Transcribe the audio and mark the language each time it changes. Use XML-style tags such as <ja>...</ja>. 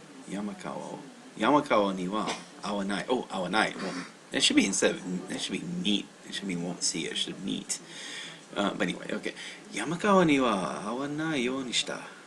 <ja>Yamakawa には会わない。 Oh, 会わない。</ja> <en>Well, it should be instead of, it should be neat. It should be won't see. It should meet. But anyway, okay.</en> <ja>Yamakawa には会わないようにした。</ja>